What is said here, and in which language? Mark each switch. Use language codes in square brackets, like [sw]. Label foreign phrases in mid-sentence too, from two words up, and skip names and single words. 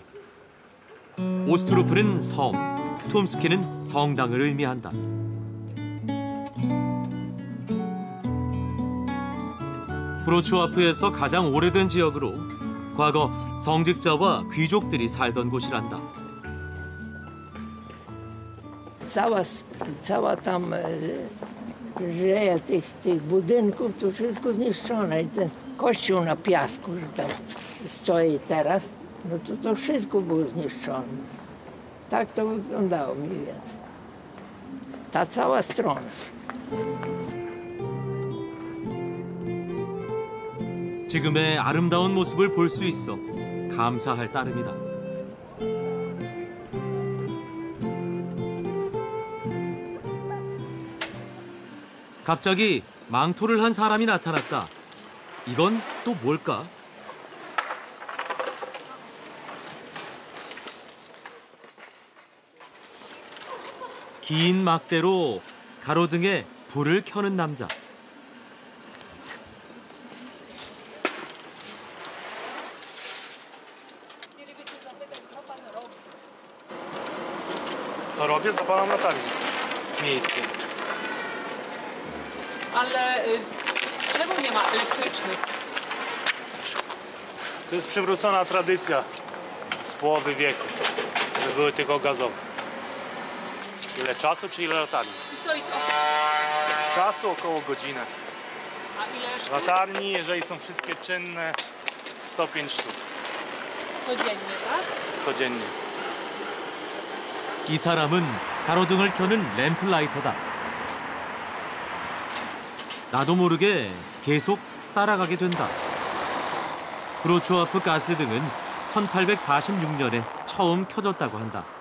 [ko] 오스트루프는 섬, 툼스키는 성당을 의미한다. 브로츠와프에서 가장 오래된 지역으로 과거 성직자와 귀족들이 살던 곳이란다. [pl] Cała tam rzeja tych budynków, to wszystko zniszczone. I ten kościół na piasku, że tam stoi teraz, no to wszystko było zniszczone. Tak to wyglądało mniej więcej. Ta cała strona. [ko] 지금의 아름다운 모습을 볼 수 있어 감사할 따름이다. 갑자기 망토를 한 사람이 나타났다. 이건 또 뭘까? 긴 막대로 가로등에 불을 켜는 남자. [pl] Robię za pana latarnię miejskie. Ale czemu nie ma elektrycznych? To jest przywrócona tradycja z połowy wieku, że były tylko gazowe. Ile czasu czy ile latarni? I to i to. Czasu około godzinę. A ile sztuk? Latarni, jeżeli są wszystkie czynne, 105 sztuk. Codziennie, tak? Codziennie. [ko] 이 사람은 가로등을 켜는 램플라이터다. 나도 모르게 계속 따라가게 된다. 브로츠와프 가스등은 1846년에 처음 켜졌다고 한다.